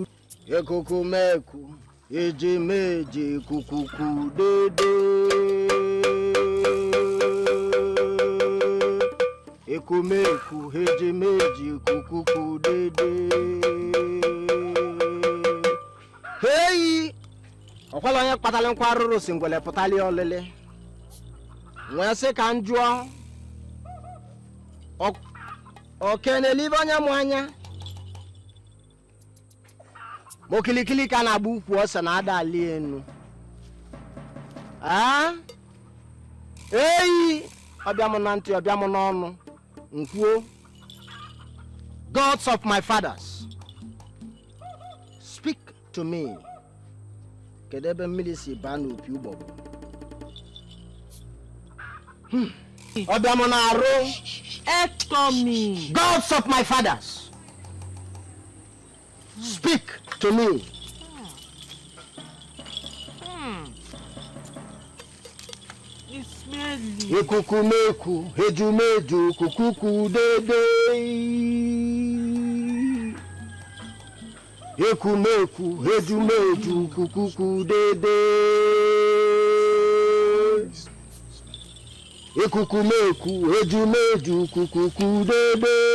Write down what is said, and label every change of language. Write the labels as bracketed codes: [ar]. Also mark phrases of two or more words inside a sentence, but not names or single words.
[ig] Ekukumeku, ejumeji, kukuku dede. Ekumeku, ejumeji, kukuku dede. Hey! Okwala onye kpatala nkwa arụrụ si ngwele pụtali olele. Nwee sị ka m jụọ. Oke na-elibe onye mụ anya. Mokilikili ka na-agba ukwu ose na ada ali enu. Eyi! Ọbịa mụ na ntị, ọbịa mụ n'ọnụ. Nkwuo. [en] Gods of my fathers, speak to me. Kedebe milisi banu pi ubobo. [ig] Obiamona aro. [en] Echo me. Gods of my fathers, speak to me. It's smelly. [ig] Ekukumeku, ejumeju, kukuku dede. Ekumeku, ejumeju, kukuku dede. Ekukumeku, ejumeju, kukuku dede.